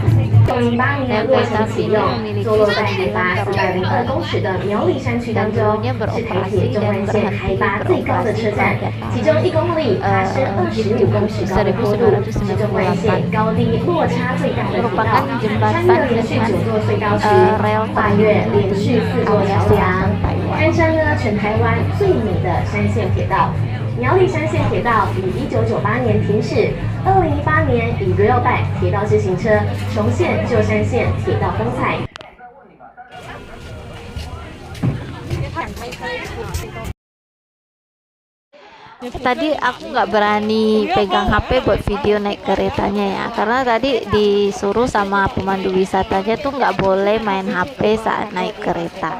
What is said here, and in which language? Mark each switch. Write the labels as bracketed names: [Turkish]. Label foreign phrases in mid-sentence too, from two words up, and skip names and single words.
[Indonesian] Rel kereta api ini memiliki 9 terowongan dan dulunya beroperasi dan berhenti beroperasi pada tahun 1998. Merupakan jembatan dengan rel tertinggi di area selatan Taiwan. [Chinese] 苗栗山线铁道于1998年停驶，2018年以 Rail Bike 铁道自行车重现旧山线铁道风采。 [Indonesian] Tadi aku nggak berani pegang HP buat video naik keretanya ya, karena tadi disuruh sama pemandu wisatanya tuh nggak boleh main HP saat naik kereta.